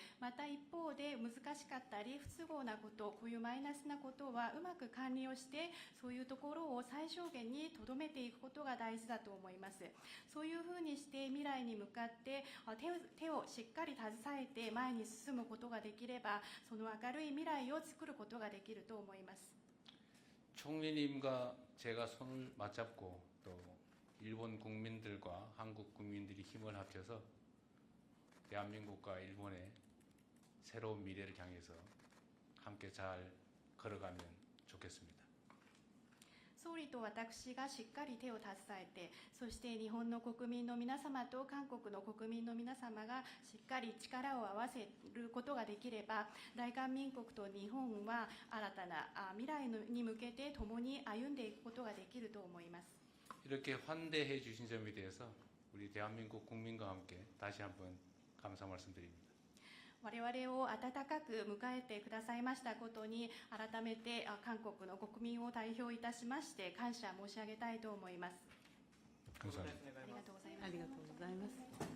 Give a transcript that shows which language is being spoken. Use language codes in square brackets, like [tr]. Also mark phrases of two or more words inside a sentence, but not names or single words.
[ja] また一方で難しかったり不都合なこと、こういうマイナスなことはうまく管理をして、そういうところを最小限にとどめていくことが大事だと思います。そういうふうにして未来に向かって手をしっかり携えて前に進むことができれば、その明るい未来を作ることができると思います。 [ko] 총리님과 제가 손을 맞잡고 또 일본 국민들과 한국 국민들이 힘을 합쳐서 대한민국과 일본의 새로운 미래를 향해서 함께 잘 걸어가면 좋겠습니다. [ja] 総理と私がしっかり手を携えて、そして日本の国民の皆様と韓国の国民の皆様がしっかり力を合わせることができれば、大韓民国と日本は新たな未来に向けて共に歩んでいくことができると思います。 [ko] 이렇게 환대해 주신 점에 대해서 우리 대한민국 국민과 함께 다시 한번 감사 말씀드립니다. [ja] 我々を温かく迎えてくださいましたことに、改めて韓国の国民を代表いたしまして感謝申し上げたいと思います。 [ko] 감사합니다. [ja] ありがとうございます。ありがとうございます。